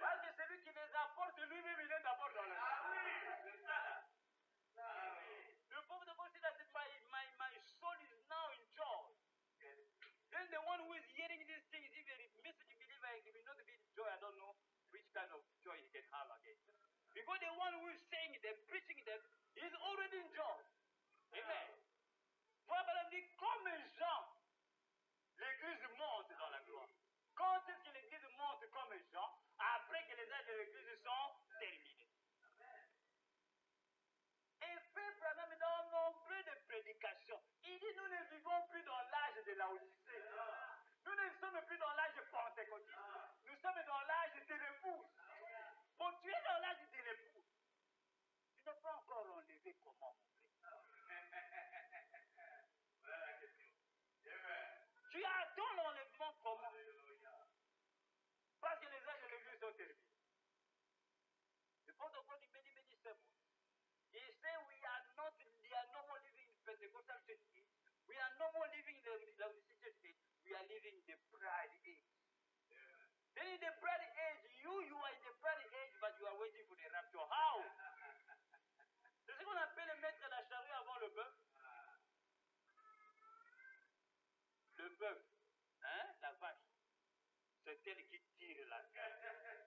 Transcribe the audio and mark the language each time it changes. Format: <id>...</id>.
<fr>Parce que celui qui les apporte, lui-même, il est d'abord dans la joie. Ah oui, c'est ça. Ah oui.</fr> <en>The prophet of God said that my soul is now in joy. Then the one who is hearing these things, if a message believer, he will not be in joy. I don't know which kind of joy he can have again. Because the one who is saying them, preaching them, is already in joy. Amen.</en> <fr>Frère dit, comme Jean, l'église monte dans la gloire. Quand est-ce que l'église monte comme Jean? Après que les âges de l'église sont terminés. Et Frère Branham, dans nombreux de prédications, il dit, nous ne vivons plus dans l'âge de la Odyssée. Nous ne sommes plus dans l'âge pentecôtiste. Nous sommes dans l'âge de l'épouse. Bon, tu es dans l'âge de l'épouse. Tu n'es pas encore enlevé comment, mon frère? Voilà la question. Amen. Tu attends l'enlèvement comment? Parce que les âges de l'église sont terminés.</fr> <en>Le prophet God in many sermons, he said we are no more living in Pentecostal church age. We are no more living in the church age. We are living in the bride age. Then in the bride age, you are in the bride age, but you are waiting for the rapture. How?</en> <fr>C'est ce qu'on appelle mettre la charrue avant le bœuf. Le bœuf, hein, la vache, c'est elle qui tire la charrue.</fr>